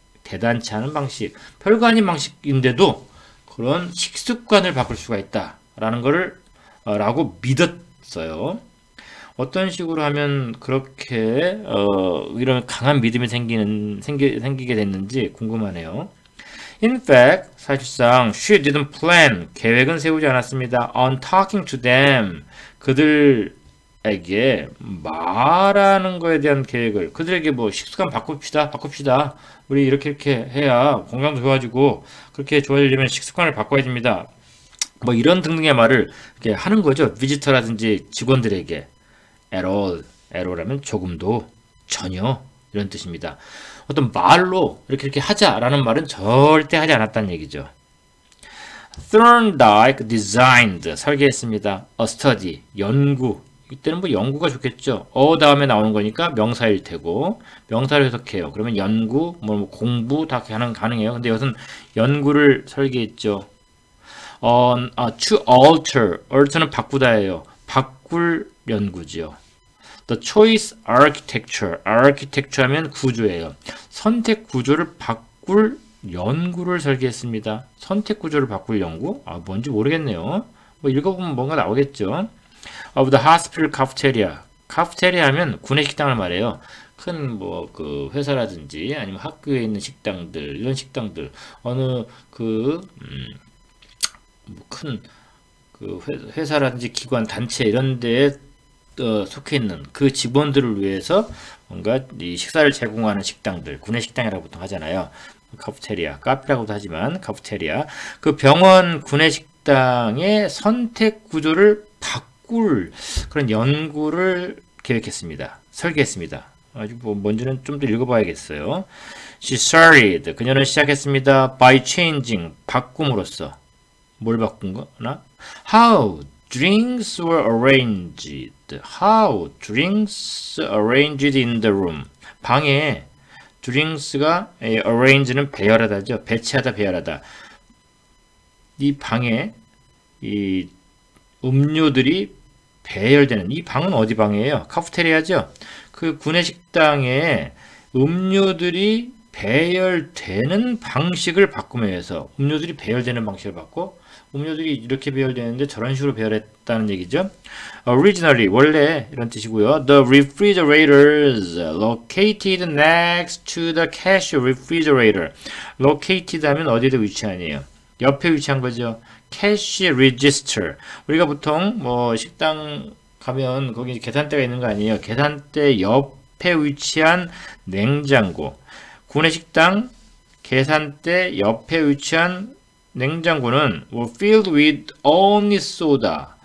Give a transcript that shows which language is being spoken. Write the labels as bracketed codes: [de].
[ko] 대단치 않은 방식, 별거 아닌 방식인데도 그런 식습관을 바꿀 수가 있다라는 거를 라고 믿었어요. 어떤 식으로 하면 그렇게 이런 강한 믿음이 생기게 됐는지 궁금하네요. [en] In fact, [ko] 사실상 [en] she didn't plan, [ko] 계획은 세우지 않았습니다. [en] On talking to them, [ko] 그들에게 말하는 거에 대한 계획을, 그들에게 뭐 식습관 바꿉시다. 우리 이렇게 해야 건강도 좋아지고, 그렇게 좋아지려면 식습관을 바꿔야 됩니다. 뭐 이런 등등의 말을 이렇게 하는 거죠. 비지터라든지 직원들에게. [en] at all [ko] 하면 조금도, 전혀, 이런 뜻입니다. 어떤 말로 이렇게 하자라는 말은 절대 하지 않았다는 얘기죠. [en] Thorndike designed, [ko] 설계했습니다. [en] A study, [ko] 연구. 이때는 뭐 연구가 좋겠죠. 다음에 나오는 거니까 명사일 테고, 명사를 해석해요. 그러면 연구, 뭐 공부 다 가능해요. 근데 여기서는 연구를 설계했죠. [en] To alter [ko] 는 바꾸다예요. 바꿀 연구죠. [en] The choice architecture [ko] 하면 구조예요. 선택 구조를 바꿀 연구를 설계했습니다. 선택 구조를 바꿀 연구? 뭔지 모르겠네요. 뭐 읽어보면 뭔가 나오겠죠. [en] Of the hospital cafeteria. [ko] 카페테리아 하면 구내 식당을 말해요. 큰 뭐 그 회사라든지 아니면 학교에 있는 식당들, 이런 식당들, 어느 그 큰 그 회사라든지 기관, 단체 이런 데에 속해 있는 그 직원들을 위해서 뭔가 이 식사를 제공하는 식당들, 구내 식당이라고 보통 하잖아요. 카프테리아, 카페라고도 하지만 카프테리아. 그 병원 구내 식당의 선택 구조를 바꿀 그런 연구를 계획했습니다. 설계했습니다. 아주 뭐 뭔지는 좀 더 읽어봐야겠어요. [en] She started. [ko] 그녀는 시작했습니다. [en] By changing. [ko] 바꿈으로써. 뭘 바꾼 거나? [en] How drinks were arranged. How drinks arranged in the room. [ko] 방에 drinks가 arrange는 배열하다죠. 배치하다, 배열하다. 이 방에 이 음료들이 배열되는 이 방은 어디 방이에요? 카프테리아죠. 그 구내식당에 음료들이 배열되는 방식을 바꾸기 위해서 음료들이 배열되는 방식을 바꿔 음료들이 이렇게 배열되는데 저런 식으로 배열했다는 얘기죠. Originally 원래 이런 뜻이고요. [en] The refrigerators located next to the cash refrigerator. [ko] Located 하면 어디에 위치하네요. 옆에 위치한 거죠. Cash register. 우리가 보통 뭐 식당 가면 거기 계산대가 있는 거 아니에요. 계산대 옆에 위치한 냉장고. 구내식당 계산대 옆에 위치한 냉장고는 [en] filled with only soda.